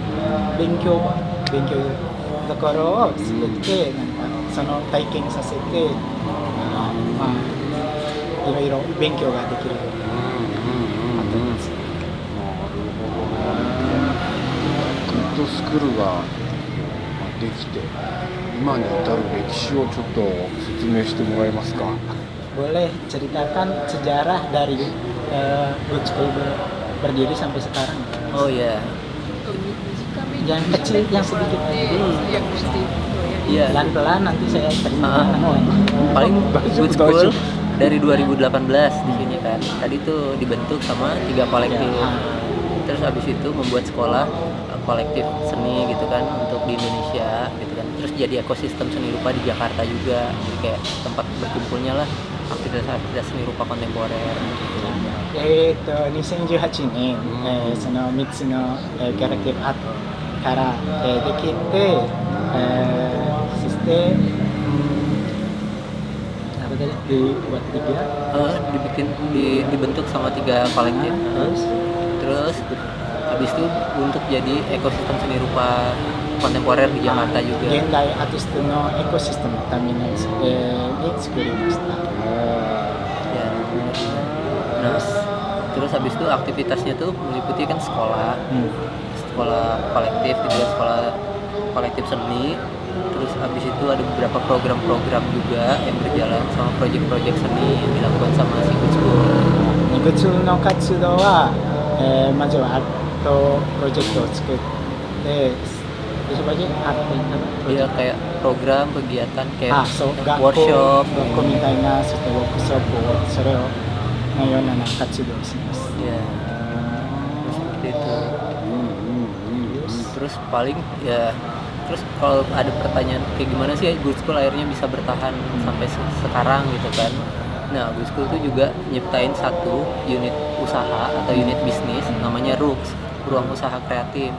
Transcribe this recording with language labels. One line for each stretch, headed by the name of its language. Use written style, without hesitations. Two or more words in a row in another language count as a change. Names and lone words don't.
Japanese: ところを作ってなんかその体験させて、いろいろ勉強ができるようになってます。グッドスクールができて今に至る歴史をちょっと説明してもらえますか。
Indonesian: Boleh ceritakan sejarah dari Good School berdiri sampai sekarang? Oh iya. Yang kecil, yang sedikit. Iya. Pelan-pelan nanti saya terima. Paling Good School dari 2018 di sini kan. Tadi tuh dibentuk sama 3 kolektif. Terus habis itu membuat sekolah kolektif seni gitu kan untuk di Indonesia gitu kan. Terus jadi ekosistem seni rupa di Jakarta juga. Jadi kayak tempat berkumpulnya lah aktivitas seni rupa kontemporer gitu.
Japanese: 2018 年、その3つの、キャラクティブアートから、できて、そして、
Indonesian: apa tadi dibuat 3 dibentuk sama 3 kolektif. Terus habis itu untuk jadi ekosistem seni rupa kontemporer di Jakarta juga.
Japanese: 現代アーティストのエコシステムのために作りました。
Indonesian: Ya. Nah, terus habis itu aktivitasnya tuh meliputi kan sekolah kolektif gitu ya, sekolah kolektif seni. Terus habis itu ada beberapa program-program juga yang berjalan sama proyek-proyek seni yang dilakukan sama si Good School.
Japanese: Good School の活動は、まずはアートプロジェクトを作って、sebagai
Indonesian: Iya kayak program kegiatan kayak
Japanese: そう学校 workshop みたいなそしてワークショップをそれをのような活動をします。
Indonesian: ya seperti itu. Terus paling ya, terus kalau ada pertanyaan kayak gimana sih Good School akhirnya bisa bertahan sampai sekarang gitu kan. Nah Good School itu juga nyiptain satu unit usaha atau unit bisnis namanya RUX, Ruang Usaha Kreatif.